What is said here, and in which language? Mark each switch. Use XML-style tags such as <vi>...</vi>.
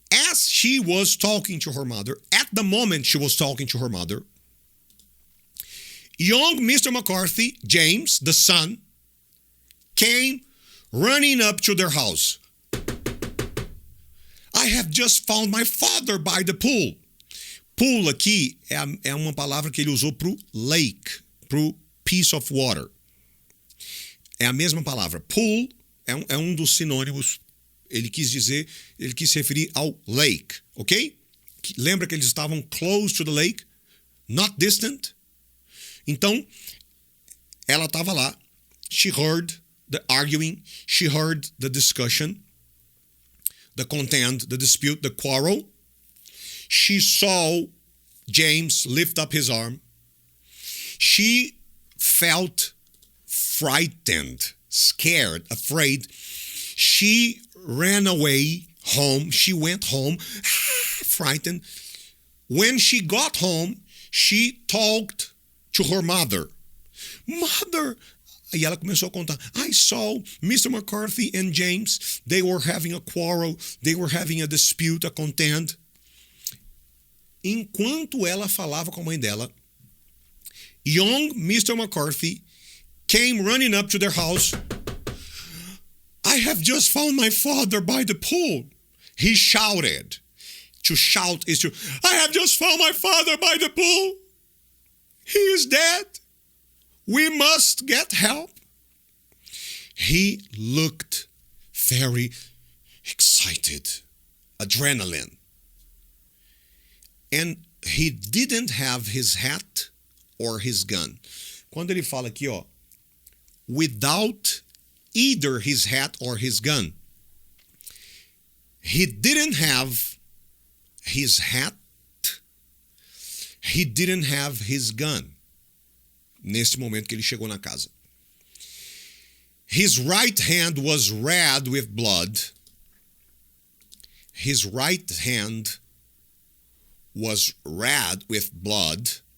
<en>As she was talking to her mother, at the moment she was talking to her mother, young Mr. McCarthy, James, the son, came running up to their house. I have just found my father by the pool.</en> <pt>Pool aqui é uma palavra que ele usou para o lake, para o</pt> <en>piece of water.</en> <pt>É a mesma palavra. Pool é um dos sinônimos. Ele quis se referir ao lake, ok? Lembra que eles estavam</pt> <en>close to the lake? Not distant?</en> <pt>Então, ela estava lá.</pt> <en>She heard the arguing. She heard the discussion. The contend, the dispute, the quarrel. She saw James lift up his arm. She felt frightened, scared, afraid. She ran away home. She went home, frightened. When she got home, she talked to her mother.</en> <pt>Mother! E ela começou a contar.</pt> <en>I saw Mr. McCarthy and James. They were having a quarrel. They were having a dispute, a contend.</en> <pt>Enquanto ela falava com a mãe dela,</pt> <en>young Mr. McCarthy came running up to their house. I have just found my father by the pool. He shouted. To shout is to, I have just found my father by the pool. He is dead. We must get help. He looked very excited. Adrenaline. And he didn't have his hat or his gun.</en> <pt>Quando ele fala aqui, ó,</pt> <en>without either his hat or his gun. He didn't have his hat. He didn't have his gun.</en> <pt>Nesse momento que ele chegou na casa.</pt> <en>His right hand was red with blood. His right hand was red with blood.</en>